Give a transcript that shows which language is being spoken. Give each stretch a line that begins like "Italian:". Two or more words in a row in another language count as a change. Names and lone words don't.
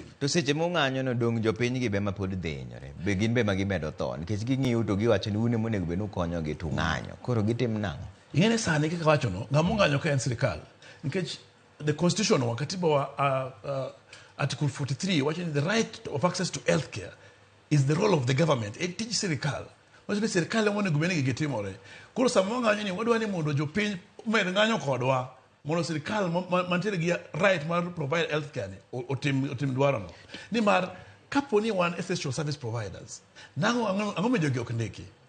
Luo (Kenya and Tanzania): To seche mong'anyo no dong jopiny gi be ma pod dhinyore. Be gin be magimedo tho nikech ging'iyo to giwacho ni une monego be nukonyo gi to ng'anyo. Koro gitim nang'o? Ing'ene sani kaka wacho no, ng'amo ng'anyo ka en sirikal.
English: Nikech the constitution
Luo (Kenya and Tanzania): wa katiba wa
English: article 43
Luo (Kenya and Tanzania): wacho ni
English: the right of access to healthcare is the role of the government.
Luo (Kenya and Tanzania): E tij sirikal. Wacho ni sirikal monego bene gitimore. Koro sama ng'anyo ni wadwa ni mondo jopiny med ng'anyo kodwa. Mondo sirikal mantiere gi right mar
English: provide healthcare
Luo (Kenya and Tanzania): ni otim dwaro no. Ni mar kapo ni wan
English: essential service providers.
Luo (Kenya and Tanzania): Ang'o me jogi ok ndiki.